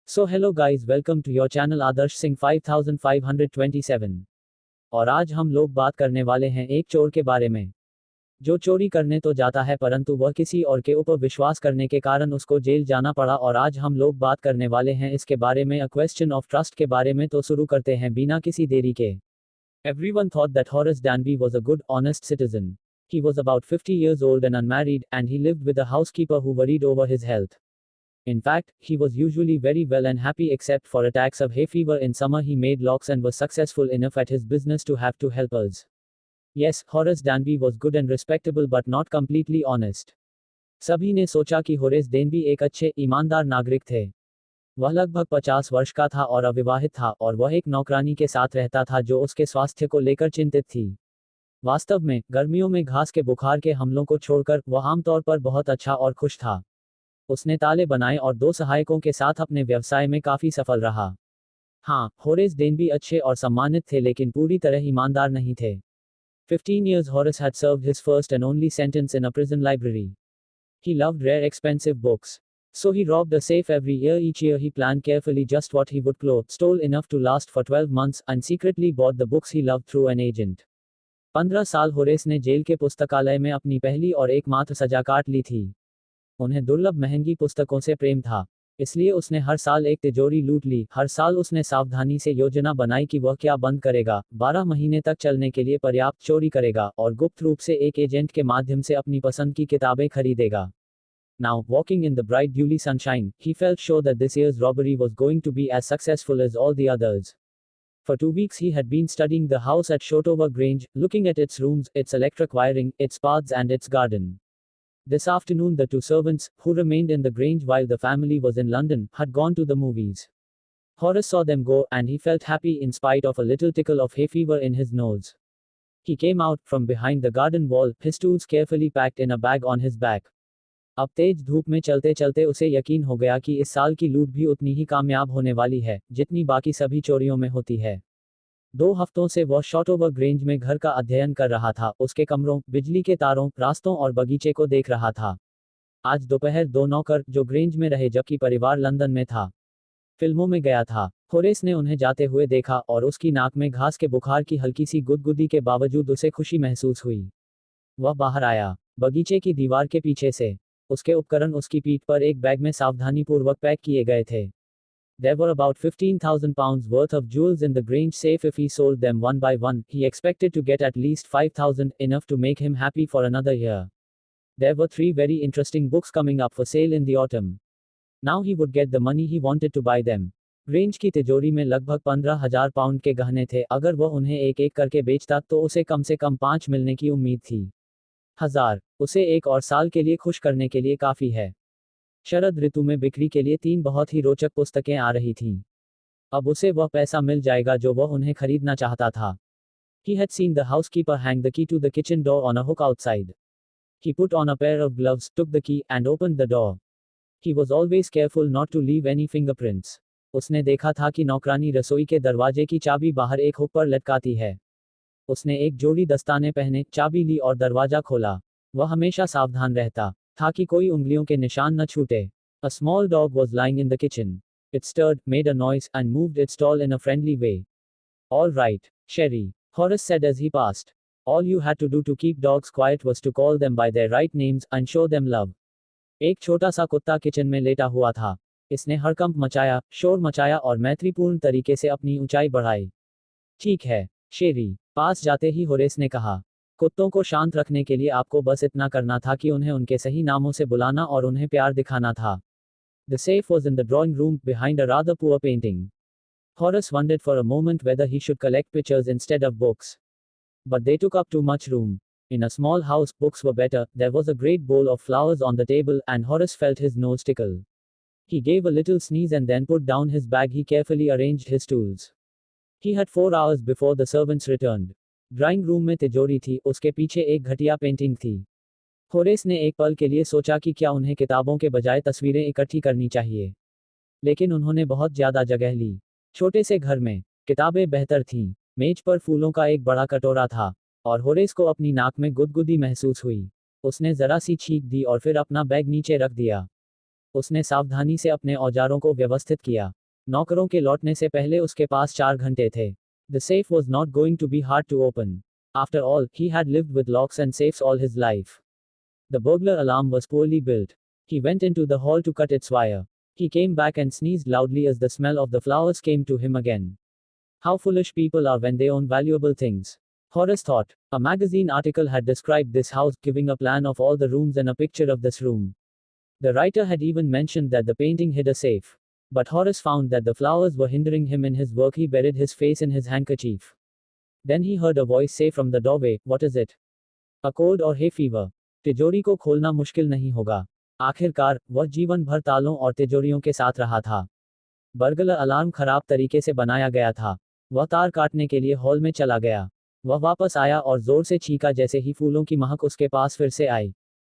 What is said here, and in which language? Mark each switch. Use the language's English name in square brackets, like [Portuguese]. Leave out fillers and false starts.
[English] So hello guys, welcome to your channel Adarsh Singh 5527। [Hindi] और आज हम लोग बात करने वाले हैं एक चोर के बारे में जो चोरी करने तो जाता है परंतु वह किसी और के ऊपर विश्वास करने के कारण उसको जेल जाना पड़ा। और आज हम लोग बात करने वाले हैं इसके बारे में, अ क्वेश्चन ऑफ ट्रस्ट के बारे में। तो शुरू करते हैं बिना किसी देरी के। [English] Everyone thought that Horace Danby was a good, honest citizen. He was about 50 years old and unmarried, and he lived with a housekeeper who worried over his health. In fact, he was usually very well and happy except for attacks of hay fever in summer. He made locks and was successful enough at his business to have to help us. Yes, Horace Danby was good and respectable but not completely honest. [Hindi] सभी ने सोचा कि Horace Denby एक अच्छे, ईमानदार नागरिक थे। वह लगभग 50 वर्ष का था और अविवाहित था, और वह एक नौकरानी के साथ रहता था जो उसके स्वास्थ्य को लेकर चिंतित थी। वास्तव में, गर्मियों में घास के बुखार के हमलों को छोड़कर वह आमतौर पर बहुत अच्छा और खुश था। उसने ताले बनाए और 2 सहायकों के साथ अपने व्यवसाय में काफी सफल रहा। हाँ, होरेस डेनबी अच्छे और सम्मानित थे लेकिन पूरी तरह ईमानदार नहीं थे। [English] 15 years Horace had served his first and only sentence in a prison library. He loved rare expensive books. So he robbed a safe every year. Each year he planned carefully just what he would clothe, stole enough to last for 12 months, and secretly bought the books he loved through an agent. [Hindi] 15 साल Horace ने jail के पुस्तकालय में अपनी पहली और एकमात्र सजा काट ली थी। उन्हें दुर्लभ महंगी पुस्तकों से प्रेम था, इसलिए उसने हर साल एक तिजोरी लूट ली। हर साल उसने सावधानी से योजना बनाई कि वह क्या बंद करेगा, 12 महीने तक चलने के लिए पर्याप्त चोरी करेगा और गुप्त रूप से एक एजेंट के माध्यम से अपनी पसंद की किताबें खरीदेगा। [English] Now, walking in the bright dewy sunshine, he felt sure that this year's robbery was going to be as successful as all the others. For 2 weeks he had been studying the house at Shotover Grange, looking at its rooms, its electric wiring, its paths and its garden. This afternoon the 2 servants, who remained in the Grange while the family was in London, had gone to the movies. Horace saw them go, and he felt happy in spite of a little tickle of hay fever in his nose. He came out from behind the garden wall, his tools carefully packed in a bag on his back. [Hindi] अब तेज धूप में चलते चलते उसे यकीन हो गया कि इस साल की लूट भी उतनी ही कामयाब होने वाली है जितनी बाकी सभी चोरियों में होती है। 2 हफ्तों से वह शॉटोवर ग्रेंज में घर का अध्ययन कर रहा था, उसके कमरों, बिजली के तारों, रास्तों और बगीचे को देख रहा था। आज दोपहर 2 नौकर, जो ग्रेंज में रहे जबकि परिवार लंदन में था, फिल्मों में गया था। होरेस ने उन्हें जाते हुए देखा और उसकी नाक में घास के बुखार की हल्की सी गुदगुदी के बावजूद उसे खुशी महसूस हुई। वह बाहर आया, बगीचे की दीवार के पीछे से। उसके उपकरण उसकी पीठ पर एक बैग में सावधानीपूर्वक पैक किए गए थे। [English] There were about 15,000 pounds worth of jewels in the Grange safe. If he sold them one by one, he expected to get at least 5,000, enough to make him happy for another year. There were 3 very interesting books coming up for sale in the autumn. Now he would get the money he wanted to buy them. [Hindi] Grange की तिजोरी में लगभग 15,000 pound के गहने थे। अगर वह उन्हें एक एक करके बेचता तो उसे कम से कम 5 मिलने की उम्मीद थी। 1000 उसे एक और साल के लिए खुश करने के लिए काफी है। शरद ऋतु में बिक्री के लिए 3 बहुत ही रोचक पुस्तकें आ रही थीं। अब उसे वह पैसा मिल जाएगा जो वह उन्हें खरीदना चाहता था। [English] He had seen the housekeeper hang the key to the kitchen door on a hook outside. He put on a pair of gloves, took the key, and opened the door. He was always careful not to leave any fingerprints. [Hindi] उसने देखा था कि नौकरानी रसोई के दरवाजे की चाबी बाहर एक हुक पर लटकाती है। उसने एक जोड़ी दस्ताने पहने, चाबी ली और दरवाजा खोला। वह हमेशा सावधान रहता था कि कोई उंगलियों के निशान न छूटे। [English] A small dog was lying in the kitchen. It stirred, made a noise, and moved its tail in a friendly way. All right, Sherry, Horace said as he passed. All you had to do to keep dogs quiet was to call them by their right names and show them love. [Hindi] एक छोटा सा कुत्ता kitchen में लेटा हुआ था। इसने हड़कंप मचाया, शोर मचाया और मैत्रीपूर्ण तरीके से अपनी ऊंचाई बढ़ाई। ठीक है, शेरी, पास जाते ही होरेस ने कहा। कुत्तों को शांत रखने के लिए आपको बस इतना करना था कि उन्हें उनके सही नामों से बुलाना और उन्हें प्यार दिखाना था। [English] The safe was in the drawing room, behind a rather poor painting. Horace wondered for a moment whether he should collect pictures instead of books. But they took up too much room. In a small house, books were better. There was a great bowl of flowers on the table, and Horace felt his nose tickle. He gave a little sneeze and then put down his bag. He carefully arranged his tools. He had 4 hours before the servants returned. [Hindi] Drawing room में तिजोरी थी, उसके पीछे एक घटिया painting थी। Horace ने एक पल के लिए सोचा कि क्या उन्हें किताबों के बजाय तस्वीरें इकट्ठी करनी चाहिए, लेकिन उन्होंने बहुत ज्यादा जगह ली। छोटे से घर में किताबें बेहतर थीं। मेज पर फूलों का एक बड़ा कटोरा था, और होरेस को अपनी नाक में गुदगुदी महसूस हुई। उसने जरा सी छींक दी और फिर अपना बैग नीचे रख दिया। उसने सावधानी से अपने औजारों को व्यवस्थित किया। नौकरों के लौटने से पहले उसके पास 4 घंटे थे। [English] The safe was not going to be hard to open. After all, he had lived with locks and safes all his life. The burglar alarm was poorly built. He went into the hall to cut its wire. He came back and sneezed loudly as the smell of the flowers came to him again. How foolish people are when they own valuable things. Horace thought. A magazine article had described this house, giving a plan of all the rooms and a picture of this room. The writer had even mentioned that the painting hid a safe. But Horace found that the flowers were hindering him in his work. He buried his face in his handkerchief. Then he heard a voice say from the doorway, "What is it? A cold or hay fever?" [Hindi] तिजोरी को खोलना मुश्किल नहीं होगा। आखिरकार, वह जीवन भर तालों और तिजोरियों के साथ रहा था। बर्गलर अलार्म खराब तरीके से बनाया गया था। वह तार काटने के लिए हॉल में चला गया। वह वापस आया और जोर से चीखा जैसे ही फूलों की महक उसके पास फिर से आई।